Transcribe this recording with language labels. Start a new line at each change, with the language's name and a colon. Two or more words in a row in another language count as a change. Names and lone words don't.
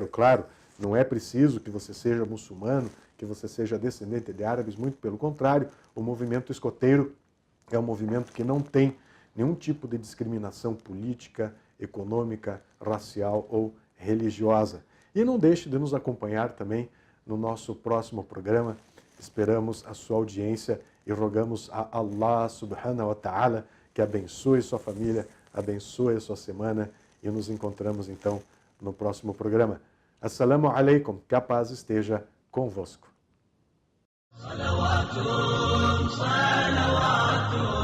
Portuguese: Claro, não é preciso que você seja muçulmano, que você seja descendente de árabes, muito pelo contrário, o movimento escoteiro é um movimento que não tem nenhum tipo de discriminação política, econômica, racial ou religiosa. E não deixe de nos acompanhar também no nosso próximo programa. Esperamos a sua audiência e rogamos a Allah
Arabic: سبحانه وتعالى
Portuguese: que abençoe sua família, abençoe a sua semana e nos encontramos então no próximo programa.
Arabic: السلام عليكم,
Portuguese: que a paz esteja convosco.